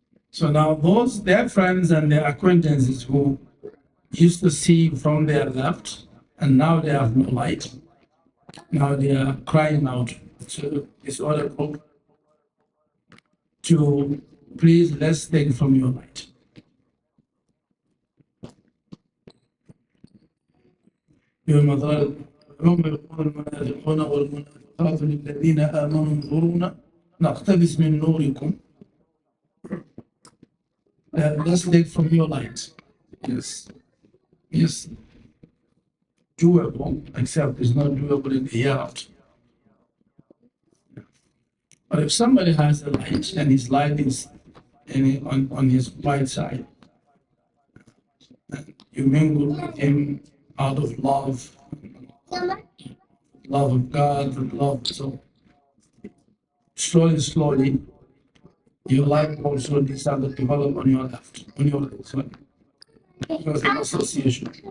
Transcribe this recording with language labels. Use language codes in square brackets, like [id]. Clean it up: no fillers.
[en] So now their friends and their acquaintances who used to see from their left, and now they have no light. Now they are crying out to this other group to please, let's take from your light. [ar] يوم يقول المنافقون والمنافقات للذين آمنوا انظرونا نقتبس من نوركم. [en] Let's take from your light. Yes, doable, except it's not doable in the hereafter. But if somebody has a light and his light is on his right side, and you mingle with him out of love of God, and love, so slowly, your light also decided to develop on your left, on your right side, because of association.